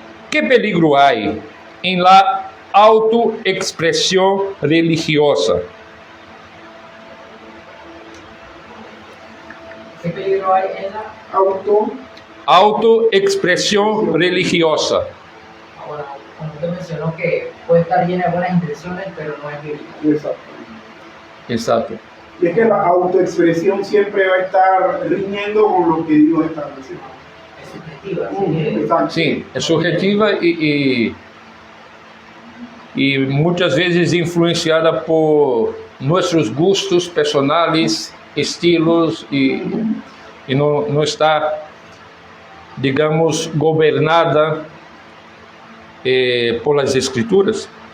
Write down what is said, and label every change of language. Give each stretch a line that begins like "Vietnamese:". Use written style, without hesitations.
Portuguese: Que peligro há em la autoexpressão religiosa?
Spanish: ¿Qué peligro hay en la autoexpressão religiosa? Ahora, como usted mencionó que puede estar llena de buenas intenciones, pero no es bíblica?
Portuguese: Exato.
Spanish: Y es que la autoexpresión siempre va a estar riñendo con lo que Dios estableció. Es subjetiva. Exacto.
Portuguese: Sim, é subjetiva e muitas vezes influenciada por nossos gustos personais, estilos e não está, digamos, governada
Spanish: por las Escrituras.